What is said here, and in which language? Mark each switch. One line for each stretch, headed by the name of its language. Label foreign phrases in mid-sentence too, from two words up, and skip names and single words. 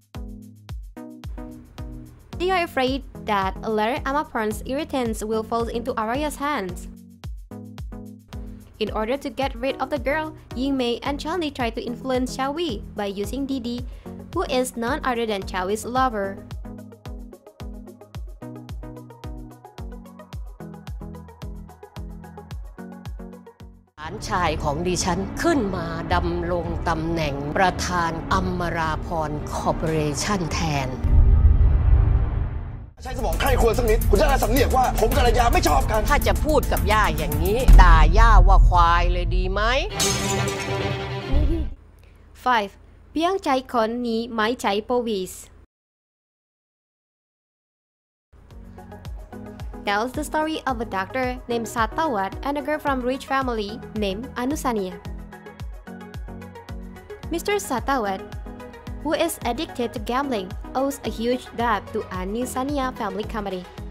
English: They are afraid that later Amaporn's inheritance will fall into Araya's hands. In order to get rid of the girl, Yingmei and Johnny try to influence Chao Wei by using Didi, who is none other than Chao Wei's lover.
Thai: หลานชายของดิฉันขึ้นมาดำรงตำแหน่งประธานอมราพรคอร์ปอเรชั่นแทน ใช้สมองใครควรสักนิดคุณจะได้สำเนียกว่าผมกับภรรยาไม่ชอบกัน ถ้าจะพูดกับย่าอย่างนี้ด่าย่าว่าควายเลยดีไหม 5.
English: Piang chai Khon ni mai chai povis tells the story of a doctor named Satawat and a girl from rich family named Anusanya. Mr. Satawat, who is addicted to gambling, owes a huge debt to Anusanya family company.